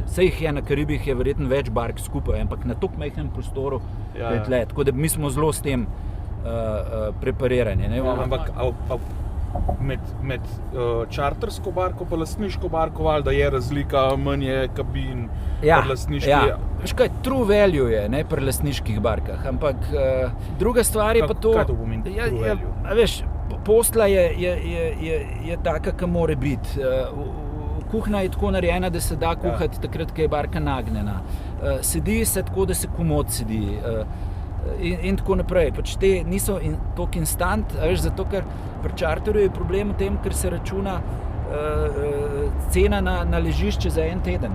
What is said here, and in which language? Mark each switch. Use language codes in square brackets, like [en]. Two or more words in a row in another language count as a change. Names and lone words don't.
[sl] Vse jih je na Karibih, je verjetno več bark skupaj, ampak na toliko majhnem prostoru je tle. Tako da mi smo zelo s tem preparirani. Ne. Ampak med čartersko barko pa lastniško barko, da je razlika, manj je kabin pri lastniški. Ja. Veš kaj, [en] true value [sl] je, ne, pri lastniških barkah, ampak druga stvar je pa to... Kaj to pomeni, [en] true value? [sl] Veš, posla je taka, ka more biti. Kuhna je tako narejena, da se da kuhati takrat, ko je barka nagnjena. Sedi se tako, da se komod sedi. In tako naprej. Pač te niso toliko instant, veš, zato ker pri čarterju je problem v tem, ker se računa cena na ležišče za en teden.